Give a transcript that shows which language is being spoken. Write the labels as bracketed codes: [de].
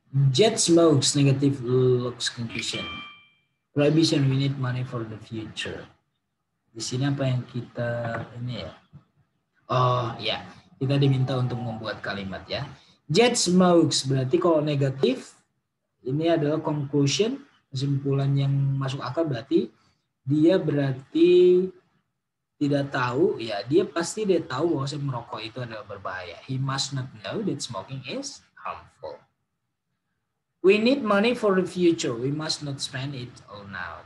[en] Jet smokes, negative looks conclusion. Prohibition, we need money for the future. [id] Di sini apa yang kita ini ya? Oh ya, kita diminta untuk membuat kalimat ya. Jet smokes berarti kalau negatif ini adalah conclusion, kesimpulan yang masuk akal berarti dia berarti tidak tahu ya, dia tahu bahwa merokok itu adalah berbahaya. [en] He must not know that smoking is harmful. We need money for the future. We must not spend it all now.